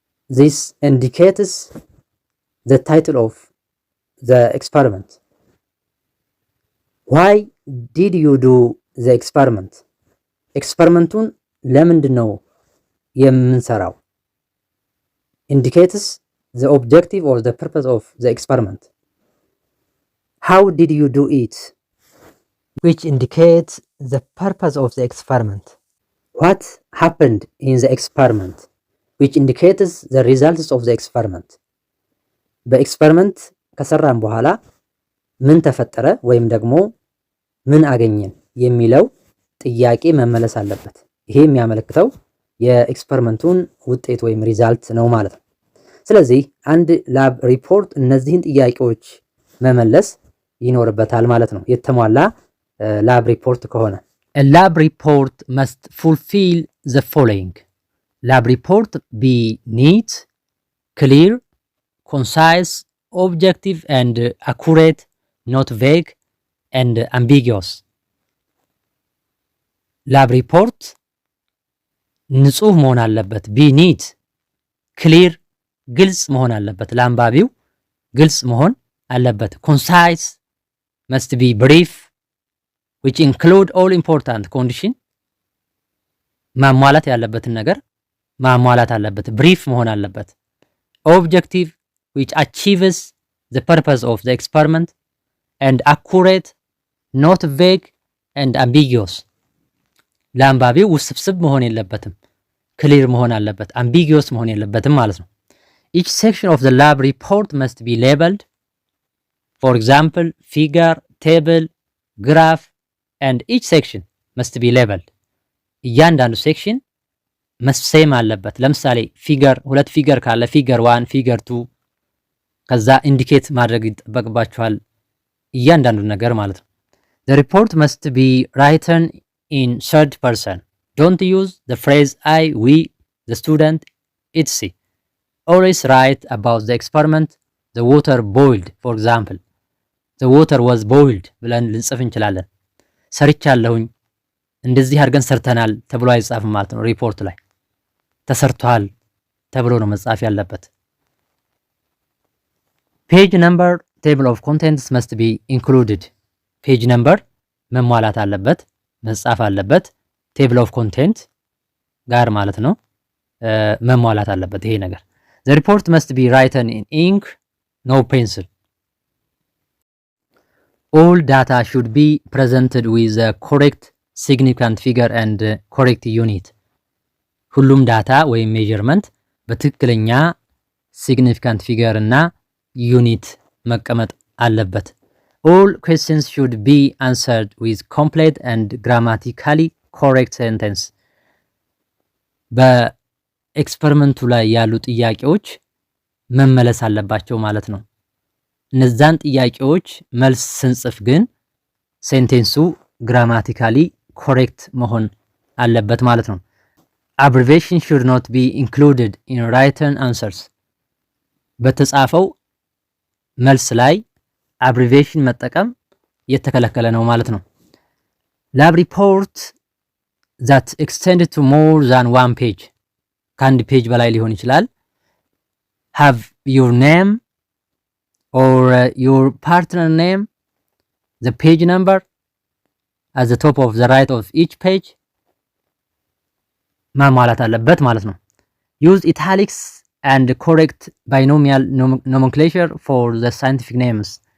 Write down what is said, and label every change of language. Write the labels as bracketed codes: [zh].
[en] This indicates the title of the experiment. Why did you do the experiment? [am] ኤክስፐሪመንቱን ለምንድን ነው የምንሰራው? [en] Indicates the objective or the purpose of the experiment. How did you do it? Which indicates the purpose of the experiment. What happened in the experiment? Which indicates the results of the experiment. [am] በኤክስፐሪመንት ከሰራን በኋላ ምን ተፈጠረ ወይም ደግሞ ምን አገኘን የሚለው ጥያቄ መመለስ አለበት። ይሄ የሚያመለክተው የኤክስፐሪመንቱን ውጤት ወይም ሪዛልት ነው ማለት ነው። ስለዚህ አንድ ላብ ሪፖርት እነዚህን ጥያቄዎች መመለስ ይኖርበታል ማለት ነው፣ የተሟላ ላብ ሪፖርት ከሆነ። [en] A lab report must fulfill the following. Lab report be neat, clear, concise, objective and accurate, not vague and ambiguous. [am] ላብ ሪፖርት ንጹህ መሆን አለበት። [en] ቢ ኒት ክሊር [am] ግልጽ መሆን አለበት። ለአንባቢው ግልጽ መሆን አለበት። [en] ኮንሳይስ መስት ቢ ብሪፍ which include all important condition [am] ማሟላት ያለበትን ነገር ማሟላት አለበት። ብሪፍ መሆን አለበት። ኦብጀክቲቭ [en] which achieves the purpose of the experiment and accurate not vague and ambiguous [am] ለአንባቢው ውስብስብ መሆን የለበትም። ክሊር መሆን አለበት። ambiguous መሆን የለበትም ማለት ነው። [en] each section of the lab report must be labeled. For example, figure, table, graph and each section must be labeled. [am] እያንዳንዱ ሴክሽን መሰየም አለበት። ለምሳሌ ፊገር ሁለት ፊገር ካለ ፊገር 1 ፊገር 2 ከዛ ኢንዲኬት ማድረግ ይጠበቅባችኋል እያንዳንዱ ነገር ማለት ነው። [en] The report must be written in third person. Don't use the phrase I, we, the student, etc. Always write about the experiment. The water boiled, for example. The water was boiled [am] ብለን ልንጽፍ እንችላለን። ሰርቻለሁኝ እንደዚህ አድርገን ሰርተናል ተብሎ አይጻፍም ማለት ነው። ሪፖርት ላይ ተሰርቷል ተብሎ ነው መጻፍ ያለበት። [en] ፔጅ ነምበር ቴብል ኦፍ ኮንቴንትስ መስት ቢ ኢንክሉድድ። [am] ፔጅ ነምበር መሟላት አለበት መጻፍ አለበት። ቴብል ኦፍ ኮንቴንት ጋር ማለት ነው መሟላት አለበት ይሄ ነገር። [en] The report must be written in ink, no pencil. All data should be presented with a correct significant figure and correct unit. [am] ሁሉም ዳታ ወይም ሜዠርመንት በትክክለኛ significant figure እና ዩኒት መቀመጥ አለበት። [en] All questions should be answered with complete and grammatically correct sentence. [am] በኤክስፐሪመንቱ ላይ ያሉ ጥያቄዎች መመለስ አለባቸው ማለት ነው። እነዛን ጥያቄዎች መልስ ስንጽፍ ግን ሴንቴንሱ ግራማቲካሊ ኮሬክት መሆን አለበት ማለት ነው። [en] Abbreviation should not be included in written answers. [am] በተጻፈው መልስ ላይ abbreviation መጠቀም የተከለከለ ነው ማለት ነው። [en] Lab report that extended to more than one page [am] ከአንድ ፔጅ በላይ ሊሆን ይችላል [en] have your name or your partner name, the page number at the top of the right of each page [am] ማሟላት አለበት ማለት ነው። [en] Use italics and correct binomial nomenclature for the scientific names.